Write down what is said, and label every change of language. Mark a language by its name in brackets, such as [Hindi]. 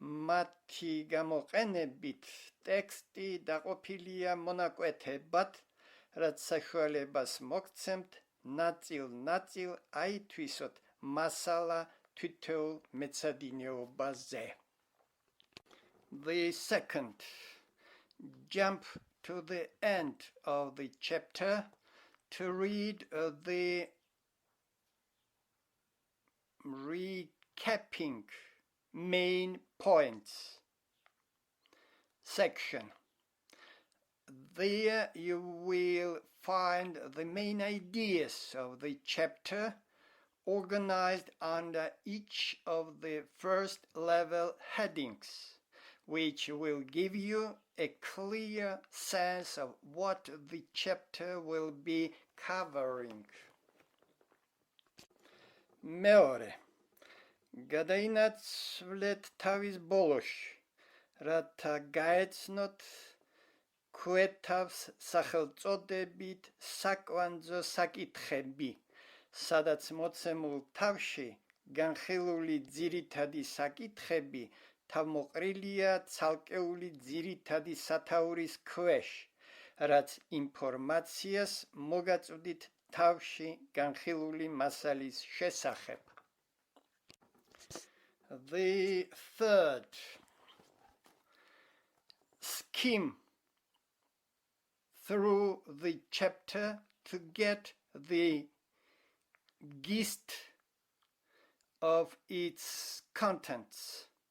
[Georgian] მათი გამოყენებით ტექსტი დაყოფილია მონაკვეთებად, რაც საშუალებას მოგცემთ ნაწილ-ნაწილ აითვისოთ მასალა თითოეულ მეცადინეობაზე. [English] The second, jump to the end of the chapter to read the recapping main points section. There you will find the main ideas of the chapter organized under each of the first level headings, which will give you a clear sense of what the chapter will be covering. [Georgian] მეორე. გადაინაცვლეთ თავის ბოლოში, რათა გაეცნოთ ქვეთავს სახელწოდებით საკვანძო საკითხები, სადაც მოცემულ თავში განხილული ძირითადი საკითხები თავმოყრილია ცალკეული ძირითადი სათაურის ქვეშ, რაც ინფორმაციას მოგაწვდით თავში განხილული მასალის შესახებ. [English] The third, skim through the chapter to get the gist of its contents.